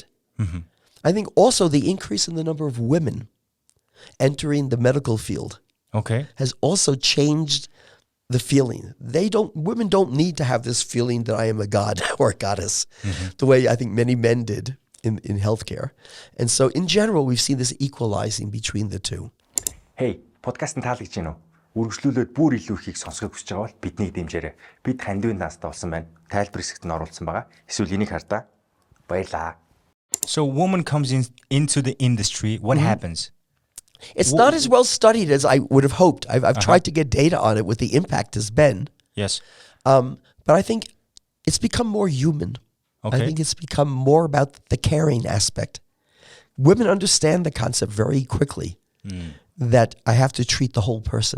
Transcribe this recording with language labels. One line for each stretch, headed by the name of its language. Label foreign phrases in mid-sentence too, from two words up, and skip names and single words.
English: I think also the increase in the number of women entering the medical field has also changed the feeling. Women don't need to have this feeling that I am a god or a goddess, the way I think many men did in healthcare. And so in general, we've seen this equalizing between the two.
Mongolian: Hey, подкастын таалагдж байна уу? Үргэлжлүүлээд бүр илүү ихийг сонсохыг хүсэж байгаа бол биднийг дэмжээрэй. Бид Хандивын даастаа болсон байна. Тайлбар хэсэгт нь оруулсан байгаа. Эсвэл энийг хардаа. Баярлаа.
English: So woman comes into the industry. What happens? It's not as well studied as I would have hoped. I've tried to get data on it, what the impact has been. Yes. But I think it's become more human. Okay. I think it's become more about the caring aspect. Women understand the concept very quickly that I have to treat the whole person.